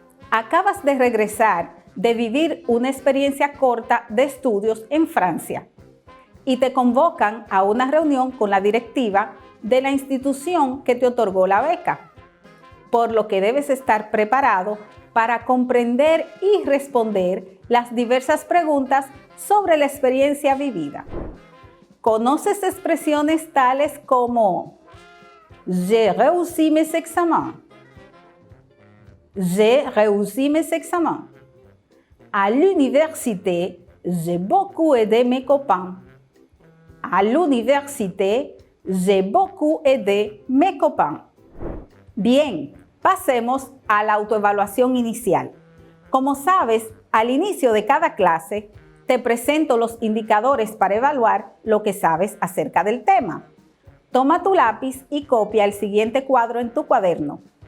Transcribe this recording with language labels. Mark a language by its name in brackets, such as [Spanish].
[Spanish] Acabas de regresar de vivir una experiencia corta de estudios en Francia y te convocan a una reunión con la directiva de la institución que te otorgó la beca, por lo que debes estar preparado para comprender y responder las diversas preguntas sobre la experiencia vivida. ¿Conoces expresiones tales como [French] j'ai réussi mes examens? J'ai réussi mes examens. À l'université, j'ai beaucoup aidé mes copains. À l'université, j'ai beaucoup aidé mes copains. [Spanish] Bien, pasemos a la autoevaluación inicial. Como sabes, al inicio de cada clase, te presento los indicadores para evaluar lo que sabes acerca del tema. Toma tu lápiz y copia el siguiente cuadro en tu cuaderno.